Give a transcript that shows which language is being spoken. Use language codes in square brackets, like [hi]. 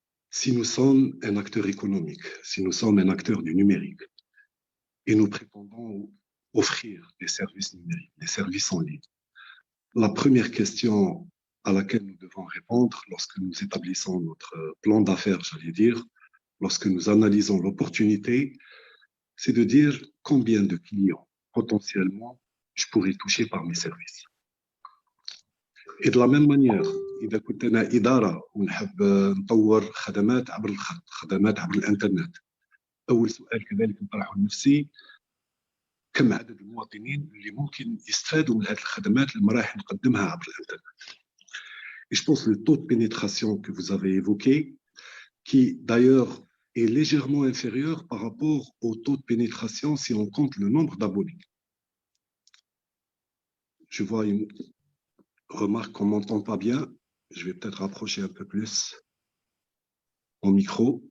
[fr] Si nous sommes un acteur économique, si nous sommes un acteur du numérique, et nous prétendons offrir des services numériques, des services en ligne, la première question à laquelle nous devons répondre lorsque nous établissons notre plan d'affaires, j'allais dire, lorsque nous analysons l'opportunité, c'est de dire combien de clients potentiellement je pourrais toucher par mes services. Et de la même manière, [ar] إذا كنت أنا إدارة ونحب نطور خدمات عبر الخط، خدمات عبر الإنترنت، أول سؤال كذلك نطرحه لنفسي، كم عدد المواطنين اللي ممكن يستفادوا من هذه الخدمات اللي راح نقدمها عبر الانترنت. [fr] Et je pense que le taux de pénétration que vous avez évoqué, qui d'ailleurs est légèrement inférieur par rapport au taux de pénétration si on compte le nombre d'abonnés. Je vois une remarque qu'on ne m'entend pas bien. Je vais peut-être rapprocher un peu plus mon micro.